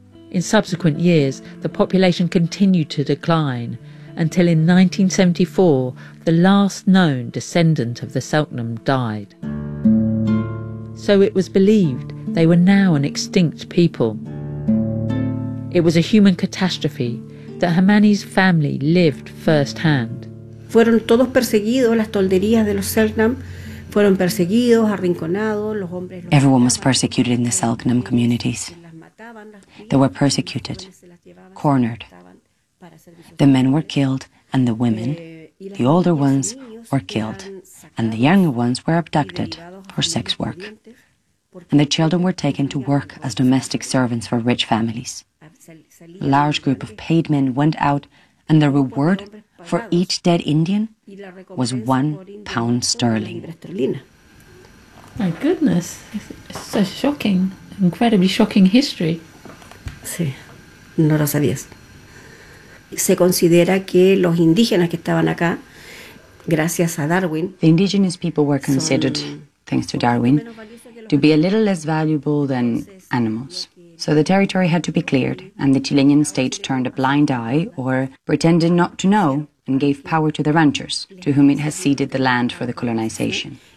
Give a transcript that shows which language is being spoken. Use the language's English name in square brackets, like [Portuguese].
[English] In subsequent years, the population continued to decline until in 1974, the last known descendant of the Seltnam died. So it was believed they were now an extinct people. It was a human catastrophe that Hamani's family lived firsthand. [Spanish] Fueron todos perseguidos, las tolderías de los Seltnam fueron perseguidos, arrinconados, los hombres... [English] Everyone was persecuted in the Seltnam communities. They were persecuted, cornered. The men were killed and the women, the older ones, were killed. And the younger ones were abducted for sex work. And the children were taken to work as domestic servants for rich families. A large group of paid men went out, and the reward for each dead Indian was £1. My goodness, it's so shocking, incredibly shocking history. [Spanish] Sí, no lo sabías. Se considera que los indígenas que estaban acá, gracias a Darwin... [English] The indigenous people were considered, thanks to Darwin, to be a little less valuable than animals. So the territory had to be cleared, and the Chilean state turned a blind eye or pretended not to know and gave power to the ranchers, to whom it has ceded the land for the colonization.